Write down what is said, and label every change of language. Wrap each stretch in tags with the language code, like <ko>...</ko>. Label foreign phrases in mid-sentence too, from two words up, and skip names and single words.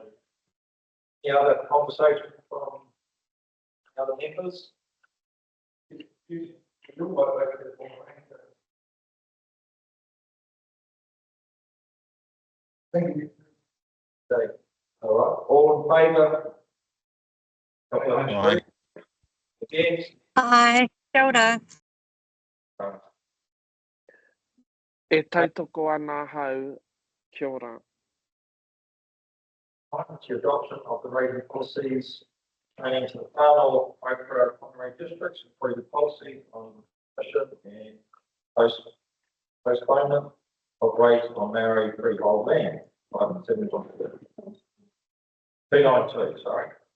<en>Any other conversation from other members? Thank you. Okay, all right, all in favour? Aye. Against?</en> <mi>Kia ora. E tautoko ana hau, kia ora.</mi> <en>To adoption of the rating policies, pertaining to the far north micro-economy districts, approve the policy on mission and postponement of rates on Maori freehold land. Item 292, sorry.</en>